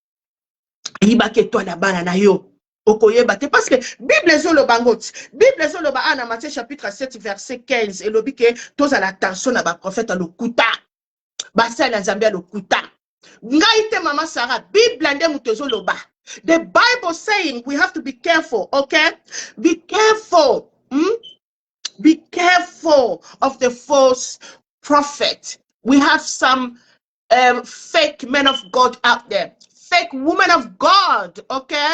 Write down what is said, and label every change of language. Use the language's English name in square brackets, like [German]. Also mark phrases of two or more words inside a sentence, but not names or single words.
[Lingala] ya bana na yo okoyeba te [French] parce que [Lingala] bible ezoloba ngo ti bible ezoloba ana [French] Matthieu chapitre 7 verset 15 [Lingala] elobi ke tozala attention na baprofete ya lokuta basali na nzambe ya lokuta ngai te mama Sarah bible nde moto ezoloba. [English] The Bible saying we have to be careful, okay? Be careful. Be careful of the false prophet. We have some fake men of God out there. Fake women of God, okay?